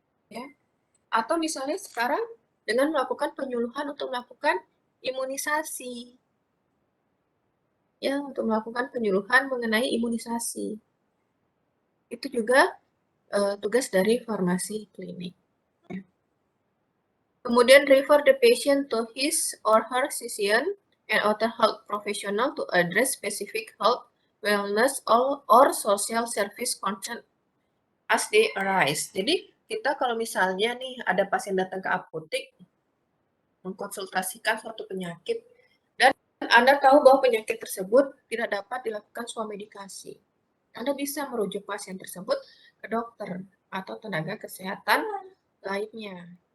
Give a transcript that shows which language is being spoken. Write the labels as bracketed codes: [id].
[id] Ya. Atau misalnya sekarang dengan melakukan penyuluhan untuk melakukan imunisasi. Ya, untuk melakukan penyuluhan mengenai imunisasi. Itu juga tugas dari farmasi klinik. Ya. [en] Kemudian refer the patient to his or her physician and other health professional to address specific health, wellness, or social service concern as they arise. [id] Jadi kita kalau misalnya nih ada pasien datang ke apotek mengkonsultasikan suatu penyakit dan Anda tahu bahwa penyakit tersebut tidak dapat dilakukan swamedikasi, Anda bisa merujuk pasien tersebut ke dokter atau tenaga kesehatan lainnya.